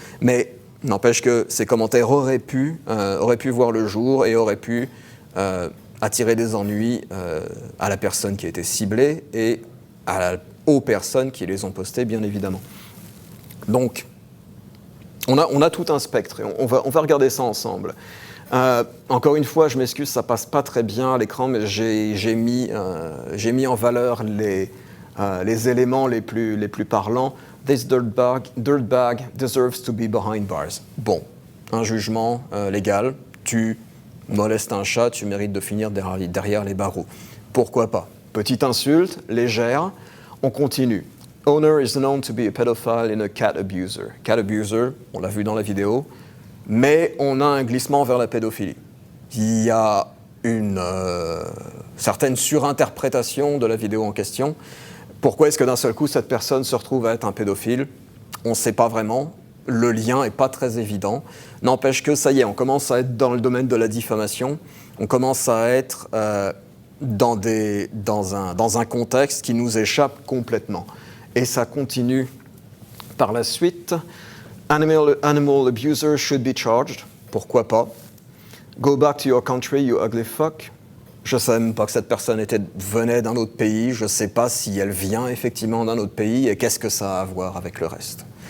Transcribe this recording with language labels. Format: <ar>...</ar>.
<fr>Mais n'empêche que ces commentaires auraient pu voir le jour et auraient pu attirer des ennuis à la personne qui a été ciblée et aux personnes qui les ont postés, bien évidemment. Donc, on a tout un spectre et on va regarder ça ensemble. Encore une fois, je m'excuse, ça passe pas très bien à l'écran, mais j'ai mis en valeur les éléments les plus parlants.</fr> <en>This dirtbag deserves to be behind bars.</en> <fr>Bon, un jugement légal, tu molestes un chat, tu mérites de finir derrière les barreaux. Pourquoi pas? Petite insulte, légère, on continue.</fr> <en>Owner is known to be a pedophile and a cat abuser.</en> <fr>Cat abuser, on l'a vu dans la vidéo, mais on a un glissement vers la pédophilie. Il y a une certaine surinterprétation de la vidéo en question. Pourquoi est-ce que d'un seul coup cette personne se retrouve à être un pédophile? On ne sait pas vraiment. Le lien n'est pas très évident. N'empêche que ça y est, on commence à être dans le domaine de la diffamation. On commence à être dans un contexte qui nous échappe complètement. Et ça continue par la suite.</fr> <en>Animal abuser should be charged.</en> <fr>Pourquoi pas?</fr> <en>Go back to your country, you ugly fuck.</en> <fr>Je ne savais même pas que cette personne venait d'un autre pays. Je ne sais pas si elle vient effectivement d'un autre pays et qu'est-ce que ça a à voir avec le reste.</fr>